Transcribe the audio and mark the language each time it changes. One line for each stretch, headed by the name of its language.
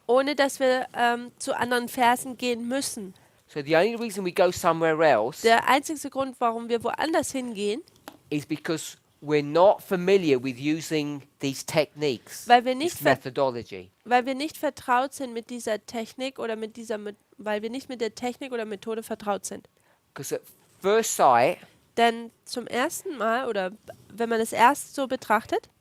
German: ohne dass wir zu anderen Versen gehen müssen.
English: So the only reason we go somewhere else
German: Der einzige Grund, warum wir woanders hingehen,
English: is because we're not familiar with using these techniques,
German: weil wir
English: this
German: nicht,
English: methodology.
German: weil wir nicht vertraut sind mit dieser Technik oder weil wir nicht mit der Technik oder Methode vertraut sind.
English: Because at first sight,
German: Denn zum ersten Mal oder wenn man es erst so betrachtet,